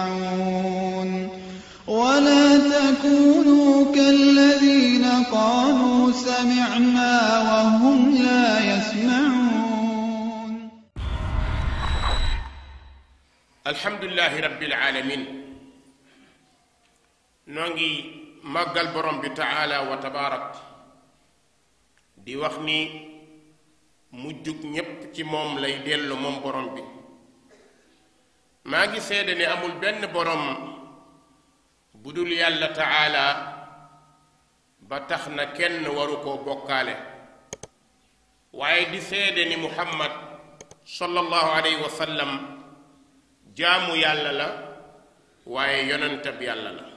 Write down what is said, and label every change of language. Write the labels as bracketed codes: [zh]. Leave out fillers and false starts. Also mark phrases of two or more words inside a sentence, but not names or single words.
[ar] يسمعون ولا تكونوا كالذين قالوا سمعنا وهم لا يسمعون. الحمد لله رب العالمين. [wo] ñu ngi magal boroom bi [ar] تعالى وتبارك [wo] di wax ni mujjug ñépp ci moom lay dellu moom borom bi. maa ngi seede ne amul benn borom bu dul yàlla taala ba tax na kenn waru koo bokkaale, waaye di seede ni muhammad [ar] صلى الله عليه وسلم [wo] jaamu yàlla la waaye yonentab yàlla la.